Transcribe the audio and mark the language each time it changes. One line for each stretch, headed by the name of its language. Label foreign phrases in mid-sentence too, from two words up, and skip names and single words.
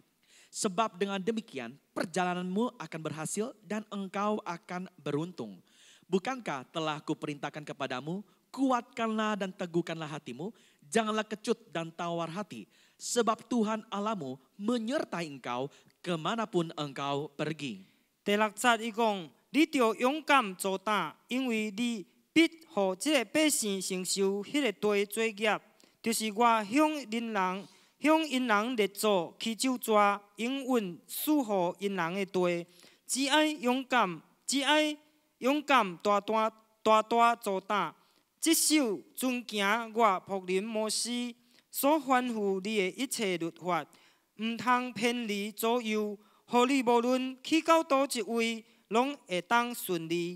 Indonesian: Sebab dengan demikian perjalananmu akan berhasil dan engkau akan beruntung. Bukankah telah kuperintahkan kepadamu, kuatkanlah dan teguhkanlah hatimu, janganlah kecut dan tawar hati. Sebab Tuhan Allahmu menyertai engkau kemanapun engkau pergi.
Min Nan Chinese: 第6節伊講，你着勇敢做膽，因為你必互這個百姓承受迄個大罪孽，就是我向因人列祖起咒詛，永遠賜予因人的地。只愛勇敢大做膽，接受遵行我僕人摩西所吩咐你的一切律法，唔通偏離左右，互你無論去到倒一位，攏會當順利。